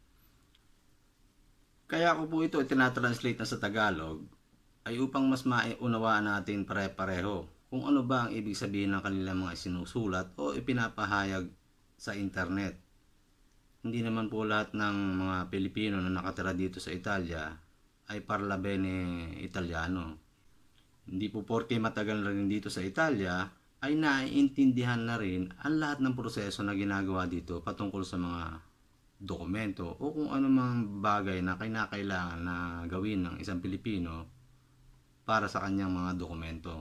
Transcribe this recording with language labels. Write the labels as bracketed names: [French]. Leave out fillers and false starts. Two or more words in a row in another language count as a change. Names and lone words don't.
[Filipino] Kaya ko po ito itinatranslate na sa Tagalog ay upang mas maiunawaan natin pare-pareho kung ano ba ang ibig sabihin ng kanilang mga isinusulat o ipinapahayag sa internet. Hindi naman po lahat ng mga Pilipino na nakatira dito sa Italia ay [Italian] parla bene Italiano. [Filipino] Hindi po porke matagal na rin dito sa Italia ay naiintindihan na rin ang lahat ng proseso na ginagawa dito patungkol sa mga dokumento o kung ano mang bagay na kinakailangan na gawin ng isang Pilipino para sa kanyang mga dokumento.